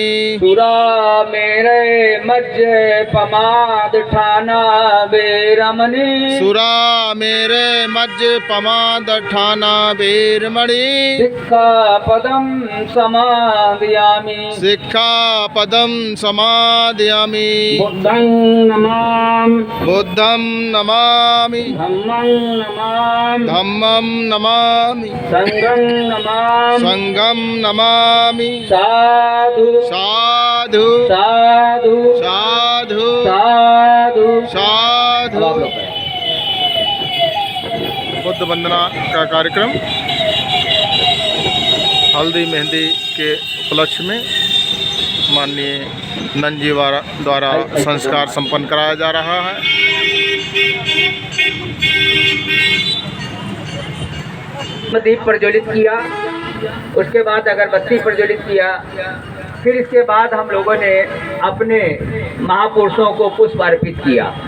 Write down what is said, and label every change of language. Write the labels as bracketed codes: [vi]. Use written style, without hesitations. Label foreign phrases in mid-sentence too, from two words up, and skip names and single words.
[pi] सुरामेरय मज्जपमाद ठाना वेरमणि सुरा मेरे मज्ज पमाद ठाना वेरमणि सिक्खापदं समादयामि सिक्खापदं समादयामि बुद्धं नमामि बुद्धं नमामि धम्मं नमामि धम्मं नमामि संघं नमामि संघं नमामि साधु साधु साधु साधु साधु [hi] साधु बुद्ध वंदना का कार्यक्रम हल्दी मेहंदी के उपलक्ष्य में माननीय नंदजी द्वारा संस्कार संपन्न कराया जा रहा है। दीप प्रज्वलित किया, उसके बाद अगरबत्ती प्रज्वलित किया, फिर इसके बाद हम लोगों ने अपने महापुरुषों को पुष्प अर्पित किया।